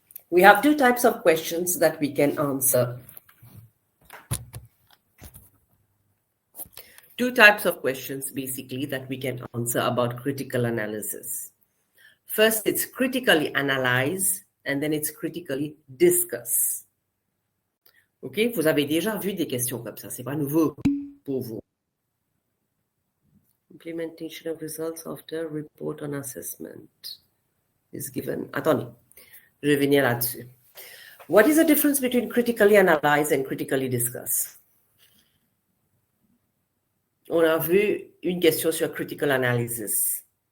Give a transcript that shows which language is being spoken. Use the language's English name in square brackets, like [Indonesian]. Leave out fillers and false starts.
[English] We have 2 types of questions that we can answer. 2 types of questions, basically, that we can answer about critical analysis. First, it's critically analyze, and then it's critically discuss. OK? [French] Vous avez déjà vu des questions comme ça. C'est pas nouveau pour vous. [English] Implementation of results after report on assessment is given. [French] Attendez, je vais venir là-dessus. [English] What is the difference between critically analyze and critically discuss? [French] On a vu une question sur critical analysis.